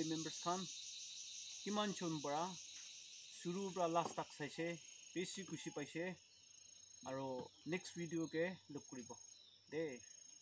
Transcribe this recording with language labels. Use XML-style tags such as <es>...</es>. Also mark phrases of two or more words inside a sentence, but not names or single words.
<nag>members kan kiman chun bra suru bra last tak saise beshi kushi paise aro</nag> <en>next video</en> <nag>ke look kuribo de</nag>